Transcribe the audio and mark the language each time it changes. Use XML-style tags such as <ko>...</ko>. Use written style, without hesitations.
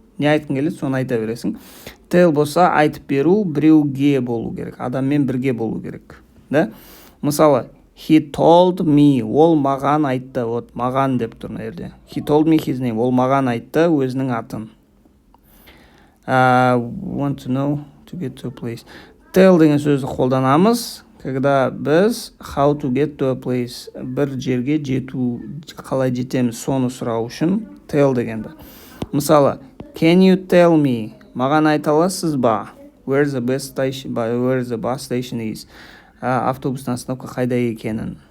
<kk>Не айтқың келеді, соны айта бересің. Tell болса айтып беру, біреуге болу керек. Адаммен бірге болу керек. Да? Мысалы,</kk> <en>he told me,</en> <kk>ол маған айтты. Вот, маған деп тұр мына жерде.</kk> <en>He told me his name,</en> <kk>ол маған айтты өзінің атын.</kk> <en>Want to know, to get to a place.</en> <kk>Tell деген сөзді қолданамыз, когда біз</kk> <en>how to get to a place,</en> <kk>бір жерге жету, қалай жетеміз, соны сұрау үшін tell дегенді. Мысалы,</kk> <en>can you tell me,</en> <kk>маған айта аласыз ба?</kk> <en>Where the bus station is?</en> <kk>Автобустың остановка қайда екенін.</kk>